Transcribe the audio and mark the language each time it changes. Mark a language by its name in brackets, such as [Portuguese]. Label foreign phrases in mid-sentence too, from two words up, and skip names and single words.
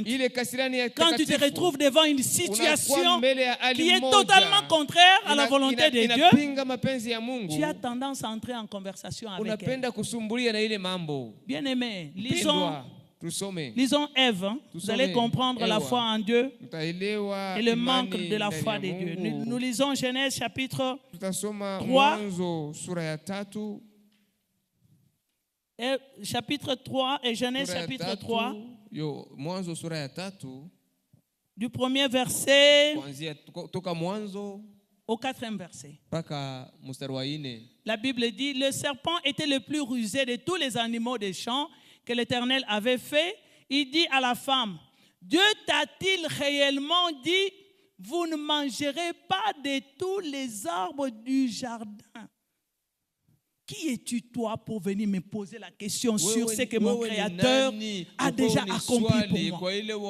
[French] Quand tu te retrouves devant une situation qui est totalement contraire à la volonté de Dieu, tu as tendance à entrer en conversation avec elle. Bien-aimé, lisons [Swahili] tusome. [French] Lisons Ève. Hein. Vous [Swahili] Tusome [French] allez comprendre la [Swahili] Ewa. [French] foi en Dieu [Swahili] Mtaelewa [French] et le [Swahili] imani [French] manque de la [Swahili] ndani [French] foi [Swahili] ya [French] de Dieu. [Swahili] Mungu. [French] Nous lisons Genèse chapitre [Swahili] Tutasoma [French] 3. [Swahili] Mwanzo sura ya 3. [French] Chapitre 3 et Genèse [Swahili] Sura ya [French] chapitre 3. [Swahili] 3 Yo, Mwanzo sura ya 3. [French] du premier verset [Swahili] Kuanzia toka Mwanzo [French] au quatrième verset. [Swahili] mpaka mstari wa 4. [French] La Bible dit, le serpent était le plus rusé de tous les animaux des champs que l'Éternel avait fait. Il dit à la femme, Dieu t'a-t-il réellement dit, vous ne mangerez pas de tous les arbres du jardin? Qui es-tu toi pour venir me poser la question sur ce que mon Créateur a déjà accompli pour moi?